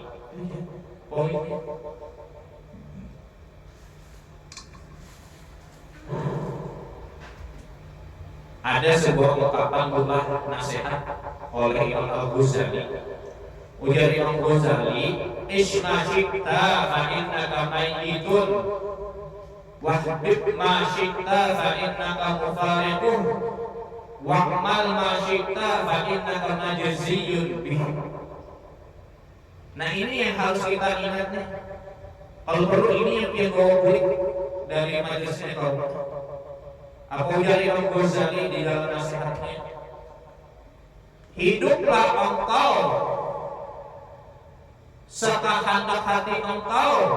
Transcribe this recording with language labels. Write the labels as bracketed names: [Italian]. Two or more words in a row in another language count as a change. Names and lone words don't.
[Indonesian] Poinnya. Ada sebuah ungkapan bulah nasihat oleh Imam Al-Ghazali. [Arabic] Ujar Imam Ghazali, "عش ما شئت فإنك ميت، واحبب ما شئت فإنك مفارق، واعمل ما شئت فإنك مجزي به." [Indonesian] Nah, ini yang harus kita ingat nih. Kalau perlu ini yang bawa bulik dari majelisnya kaum. Apa ujar Imam Ghazali di dalam nasihatnya? Hiduplah engkau sekehendak hati engkau.